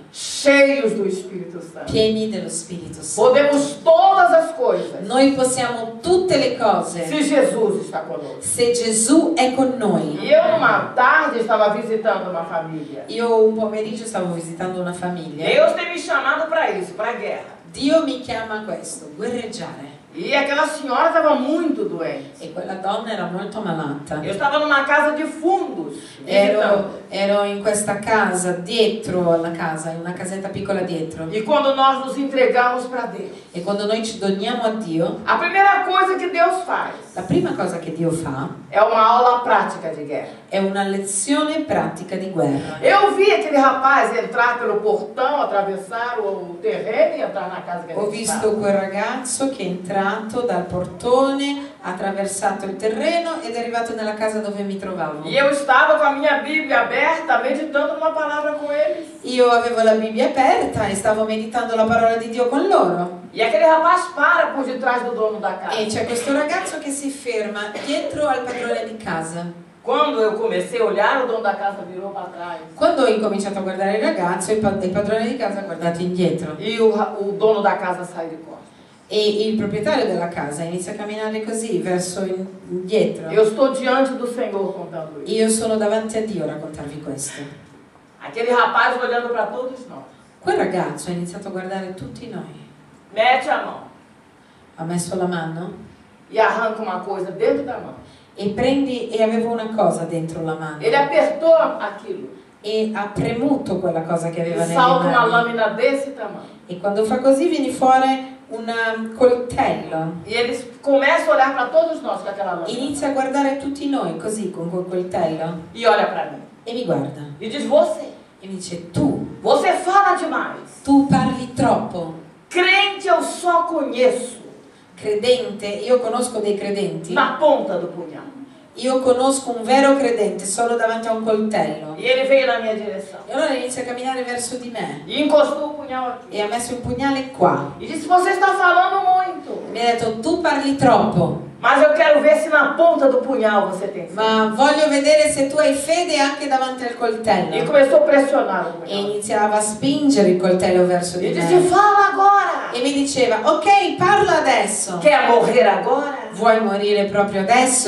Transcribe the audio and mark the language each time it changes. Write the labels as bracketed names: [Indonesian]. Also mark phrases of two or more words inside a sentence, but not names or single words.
[Portuguese] Cheios do Espírito Santo. [Italian] Pieni dello Spirito Santo. [Portuguese] Podemos todas as coisas [Italian] Noi possiamo tutte le cose [Portuguese] se Jesus está conosco. [Italian] se Gesù è con noi. [Portuguese] E eu, numa tarde, estava visitando uma família. [Italian] Io un pomeriggio stavo visitando una famiglia. [Portuguese] Deus tem me chamado para isso, para a guerra. [Italian] Dio mi chiama a questo, guerreggiare. [Portuguese] E aquela senhora estava muito doente. [Italian] E quella donna era molto malata. [Portuguese] Eu estava numa casa de fundos, visitando. [Italian] Ero in questa casa, dietro alla casa, in una casetta piccola dietro. [Portuguese] E quando nós nos entregamos para Deus, [Italian] E quando noi ci doniamo a Dio, [Portuguese] a primeira coisa que Deus faz [Italian] la prima cosa che Dio fa [Portuguese] é uma aula prática de guerra. [Italian] è una lezione pratica di guerra. [Portuguese] Eu vi aquele rapaz entrar pelo portão, atravessar o terreno e entrar na casa que [Italian] Ho [Portuguese] ele [Italian] visto [Portuguese] estava. [Italian] quel ragazzo che è entrato dal portone, ha attraversato il terreno ed è arrivato nella casa dove mi trovavo. [Portuguese] E eu estava com a minha Bíblia aberta, meditando uma palavra com eles. [Italian] Io avevo la Bibbia aperta e stavo meditando la parola di Dio con loro. [Portuguese] E aquele rapaz para por detrás do dono da casa. [Italian] E c'è questo ragazzo che si ferma dietro al padrone di casa. [Portuguese] Quando eu comecei a olhar, o dono da casa virou para trás. [Italian] Quando ho incominciato a guardare il ragazzo, il padrone di casa ha guardato indietro. [Portuguese] E o dono da casa saiu de costas. [Italian] E il proprietario della casa inizia a camminare così, verso indietro. [Portuguese] Eu estou diante do Senhor contando isso. [Italian] Io sono davanti a Dio a raccontarvi questo. [Portuguese] Aquele rapaz olhando para todos nós. [Italian] Quel ragazzo ha iniziato a guardare tutti noi. [Portuguese] Mete a mão [Italian] Ha messo la mano [Portuguese] e arranca uma coisa dentro da mão. [Italian] e avevo una cosa dentro la mano. [Portuguese] Ele apertou aquilo. [Italian] e ha premuto quella cosa che aveva [Portuguese] E [Italian] nelle [Portuguese] salta uma [Italian] mani. [Portuguese] lâmina desse tamanho. [Italian] E quando fa così viene fuori un coltello. [Portuguese] E eles começam a olhar para todos nós com aquela lâmina. [Italian] Inizia a guardare tutti noi così con quel coltello [Portuguese] E olha para mim. [Italian] e mi guarda [Portuguese] E diz: você [Italian] e mi dice: tu [Portuguese] fala demais. [Italian] parli troppo. [Portuguese] Crente eu só conheço [Italian] Credente, io conosco dei credenti, [Portuguese] na ponta do punhal. [Italian] io conosco un vero credente solo davanti a un coltello. [Portuguese] E ele veio na minha direção. [Italian] E allora inizia a camminare verso di me [Portuguese] E encostou o punhal aqui. [Italian] e ha messo un pugnale qua. [Portuguese] E disse: você está falando muito. [Italian] Mi ha detto: tu parli troppo, [Portuguese] Mas eu quero ver se na ponta do punhal você tem fé. [Italian] ma voglio vedere se tu hai fede anche davanti al [Portuguese] E [Italian] coltello. [Portuguese] começou a pressionar o [Italian] E [Portuguese] punhal. [Italian] iniziava a spingere il coltello verso [Portuguese] E [Italian] di [Portuguese] disse: [Italian] me. [Portuguese] fala agora. [Italian] E mi diceva: ok, parla adesso. [Portuguese] Quer morrer agora? [Italian] Vuoi morire proprio adesso?